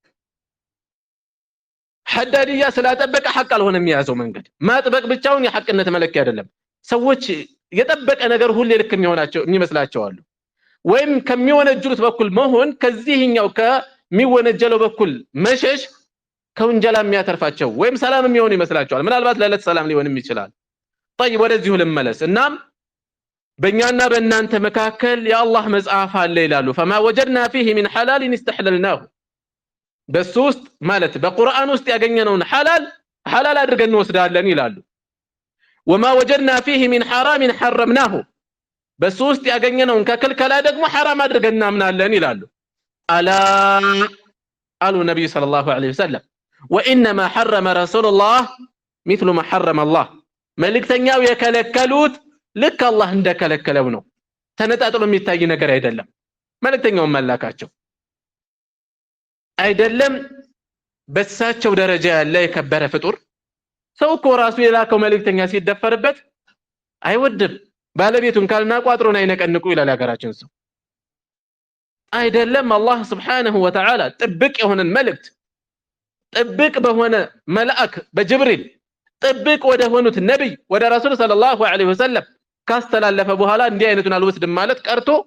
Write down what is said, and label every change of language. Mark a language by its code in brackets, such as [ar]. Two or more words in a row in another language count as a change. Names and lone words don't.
[am] ሐዳዲያ ስላጠበቀ ሐቅ አልሆነም የሚያዘው መንገድ። ማጥበቅ ብቻውን የሐቅነት መለኪያ አይደለም። ሰዎች የጠበቀ ነገር ሁሌ ልክ የሚመስላቸው አሉ። ወይም ከሚወነጀሉት በኩል መሆን ከዚህኛው ከሚወነጀለው በኩል መሸሽ ከወንጀላ የሚያተርፋቸው ወይም ሰላም የሚሆን ይመስላቸዋል። ምናልባት ለዕለት ሰላም ሊሆንም ይችላል። طيب ወደዚሁ ልመለስ። እናም በእኛና በእናንተ መካከል የአላህ መጽሐፍ አለ ይላሉ [ar] فما وجدنا فيه من حلال استحللناه [am] በሱ ውስጥ ማለት በቁርአን ውስጥ ያገኘነውን ሐላል አድርገን እንወስዳለን ይላሉ [ar] وما وجدنا فيه من حرام حرمناه [am] በሱ ውስጥ ያገኘነውን ከክልከላ ደግሞ حرام አድርገን እናምናለን ይላሉ አላ አሉ ነብዩ [ar] صلى الله عليه وسلم وانما حرم رسول الله مثل ما حرم الله [am] መልእክተኛው የከለከሉት ልክ አላህ እንደከለከለው ነው ተነጣጥሎ የሚታይ ነገር አይደለም መልእክተኛው መላካቸው አይደለም በሳቸው ደረጃ ያለ የከበረ ፍጡር ሰው እኮ ራሱ የላከው መልእክተኛ ሲደፈርበት አይወድም ባለቤቱን ካልና ቋጥሮን አይነቀንቁ ይላል ሀገራችን ሰው አይደለም አላህ [ar] سبحانه وتعالى [am] ጥብቅ የሆነን መልእክት ጥብቅ በሆነ መልአክ በጅብሪል ጥብቅ ወደ ሆኑት ነብይ ወደ ረሱል [ar] صلى الله عليه وسلم [am] ካስተላለፈ በኋላ እንዲህ አይነቱን አልወስድም ማለት ቀርቶ